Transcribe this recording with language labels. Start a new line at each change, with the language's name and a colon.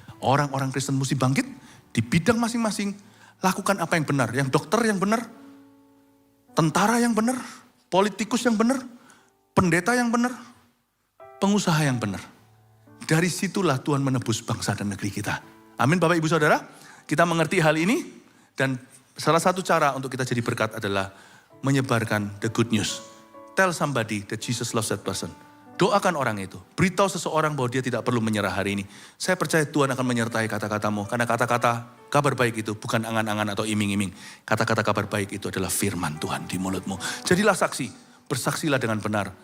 Indonesian: Orang-orang Kristen mesti bangkit di bidang masing-masing. Lakukan apa yang benar. Yang dokter yang benar. Tentara yang benar. Politikus yang benar. Pendeta yang benar. Pengusaha yang benar. Dari situlah Tuhan menebus bangsa dan negeri kita. Amin Bapak Ibu Saudara. Kita mengerti hal ini. Dan salah satu cara untuk kita jadi berkat adalah menyebarkan
English: the good news. Tell somebody that Jesus loves that person.
Indonesian: Doakan orang itu. Beritahu seseorang bahwa dia tidak perlu menyerah hari ini. Saya percaya Tuhan akan menyertai kata-katamu. Karena kata-kata kabar baik itu bukan angan-angan atau iming-iming. Kata-kata kabar baik itu adalah firman Tuhan di mulutmu. Jadilah saksi. Bersaksilah dengan benar.